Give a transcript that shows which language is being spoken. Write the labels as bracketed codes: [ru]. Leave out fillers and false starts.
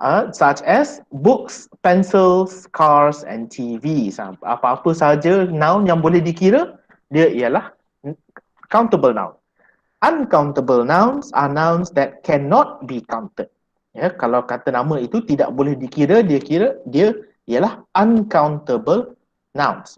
[en] Such as books, pencils, cars and TVs. [ms] Apa-apa saja noun yang boleh dikira, dia ialah countable noun. [en] Uncountable nouns are nouns that cannot be counted. [ms] Ya, kalau kata nama itu tidak boleh dikira, dia ialah uncountable nouns.